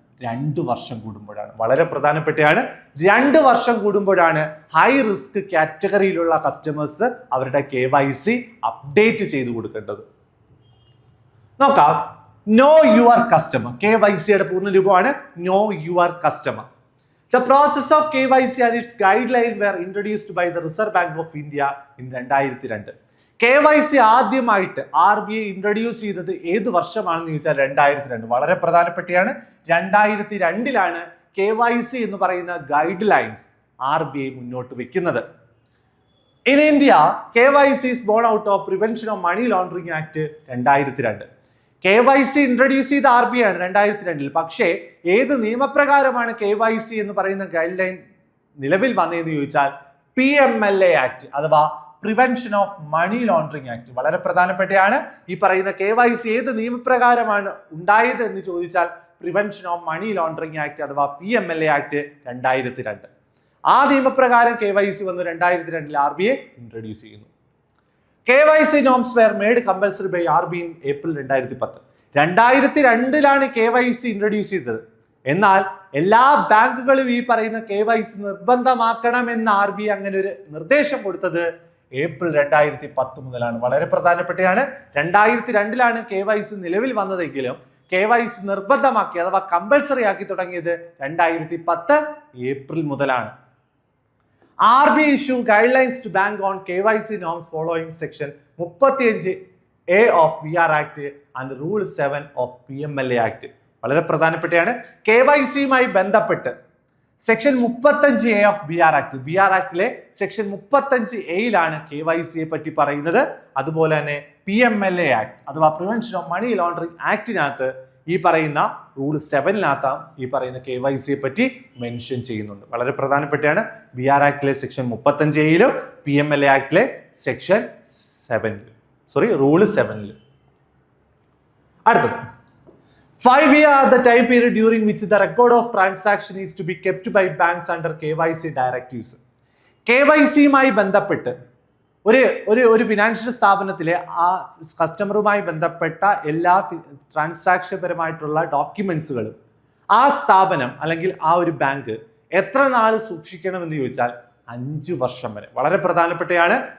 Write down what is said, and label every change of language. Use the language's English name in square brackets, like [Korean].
[Malayalam] 2 വർഷം കൂടുമ്പോഴാണ്. വളരെ പ്രധാനപ്പെട്ടതാണ്. 2 വർഷം കൂടുമ്പോഴാണ് ഹൈ റിസ്ക് കാറ്റഗറിയിലുള്ള കസ്റ്റമേഴ്സ് അവരുടെ KYC അപ്ഡേറ്റ് ചെയ്ത് കൊടുക്കേണ്ടത്. നോക്കാം. No your customer, KYCയുടെ പൂർണ്ണരൂപമാണ് no your customer. [English] The process of KYC and its guideline were introduced by the Reserve Bank of India in 2002. [Malayalam] KYC ആദ്യമായിട്ട് RBI ഇൻട്രൊഡ്യൂസ് ചെയ്തത് ഏത് വർഷമാണെന്ന് ചോദിച്ചാൽ 2002. വളരെ പ്രധാനപ്പെട്ടതാണ്. 2002-ലാണ് KYC എന്ന് പറയുന്ന ഗൈഡ് ലൈൻസ് RBI മുന്നോട്ട് വെക്കുന്നത്. [English] In India, KYC is born out of Prevention of Money Laundering Act 2002. [Malayalam] KYC introduce ചെയ്ത RBI ആണ് 2002-ൽ. പക്ഷേ ഏത് നിയമപ്രകാരമാണ് KYC എന്ന് പറയുന്ന ഗൈഡ് ലൈൻ നിലവിൽ വന്നതെന്ന് ചോദിച്ചാൽ PMLA ആക്ട് അഥവാ prevention of money laundering act. വളരെ പ്രധാനപ്പെട്ടതാണ്. ഈ പറയുന്ന KYC ഏത് നിയമപ്രകാരമാണ് ഉണ്ടായത് എന്ന് ചോദിച്ചാൽ prevention of money laundering act അഥവാ PMLA ആക്ട് 2002. ആ നിയമപ്രകാരം KYC വന്ന് 2002-ൽ RBI ഇൻട്രൊഡ്യൂസ് ചെയ്യുന്നു. [English] KYC norms were made compulsory by RBI in April 2010. [Malayalam] 2002-ലാണ് KYC introduce ചെയ്തത്. എന്നാൽ എല്ലാ ബാങ്കുകളും ഈ പറയുന്ന KYC നിർബന്ധമാക്കണമെന്ന് RBI അങ്ങനെ ഒരു നിർദ്ദേശം കൊടുത്തത് ഏപ്രിൽ 2010 മുതലാണ്. വളരെ പ്രധാനപ്പെട്ടതാണ്. 2002-ലാണ് KYC നിലവിൽ വന്നതെങ്കിലും KYC നിർബന്ധമാക്കി അഥവാ കമ്പൽസറി ആക്കി തുടങ്ങിയത് 2010 ഏപ്രിൽ മുതലാണ്. [English] RBI issue guidelines to bank on KYC norms following section 35A of VR Act and Rule 7 of PMLA Act. [Malayalam] വളരെ പ്രധാനപ്പെട്ടതാണ്. KYCയുമായി ബന്ധപ്പെട്ട് section 35A of BR act, BR ആക്ടിലെ section 35A KYCയെ പറ്റി പറയുന്നത്. അതുപോലെ തന്നെ PMLA ആക്ട് അഥവാ പ്രിവെൻഷൻ ഓഫ് മണി ലോണ്ടറിംഗ് ആക്ടിനകത്ത് ഈ പറയുന്ന റൂൾ 7 ഈ പറയുന്ന KYCയെ പറ്റി മെൻഷൻ ചെയ്യുന്നുണ്ട്. വളരെ പ്രധാനപ്പെട്ടതാണ്. BR ആക്ടിലെ section 35A PMLA ആക്ടിലെ section 7 rule 7. അടുത്തത് [English] 5 years the time period during which the record of transaction is to be kept by banks under KYC directives. [Malayalam] KYCയുമായി ബന്ധപ്പെട്ട് ഒരു ഫിനാൻഷ്യൽ സ്ഥാപനത്തിലെ ആ കസ്റ്റമറുമായി ബന്ധപ്പെട്ട എല്ലാ ട്രാൻസാക്ഷൻ പരമായിട്ടുള്ള ഡോക്യുമെന്റ്സുകളും ആ സ്ഥാപനം അല്ലെങ്കിൽ ആ ഒരു ബാങ്ക് എത്ര നാൾ സൂക്ഷിക്കണമെന്ന് ചോദിച്ചാൽ 5 വർഷം വരെ. വളരെ പ്രധാനപ്പെട്ടതാണ്.